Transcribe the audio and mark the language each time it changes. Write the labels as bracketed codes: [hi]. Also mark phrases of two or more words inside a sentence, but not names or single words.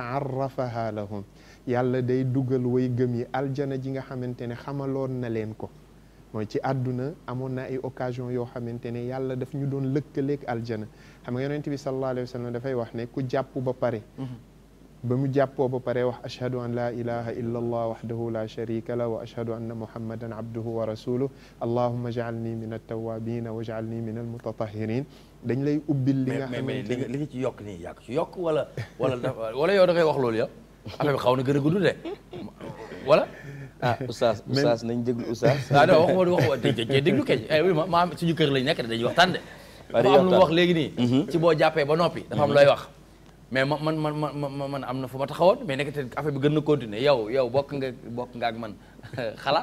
[ar] عرفها لهم [wo] yàlla day dugal way gëm yi aljana ji nga xamante ne xamaloon na leen ko mooy ci àdduna amoon na ay occasion yoo xamante ne yàlla daf ñu doon lëkkaleeg aljana xam nga yonent bi [ar] صلى الله عليه وسلم [wo] dafay wax ne ku jàpp ba pare ba mu jàppoo ba pare wax [ar] أشهد أن لا إله إلا الله وحده لا شريك له وأشهد أن محمدا عبده ورسوله اللهم اجعلني من التوابين واجعلني من المتطهرين [wo] dañ lay ubbil li nga xamante ne li nga ci yokk nii yàgg ci yokk wala yow da ngay wax loolu yow affaire bi xaw na gën a gudd de wala oustaz nañ déglu oustaz non waxuma déglu kay oui ma suñu kër lañ nekk dañuy waxtaan de dafa am lu mu wax léegi nii ci boo jàppee ba noppi dafa am looy wax mais man am na fu ma taxawoon mais nekk te affaire bi gën na continuer yow bokk nga ak man xalaat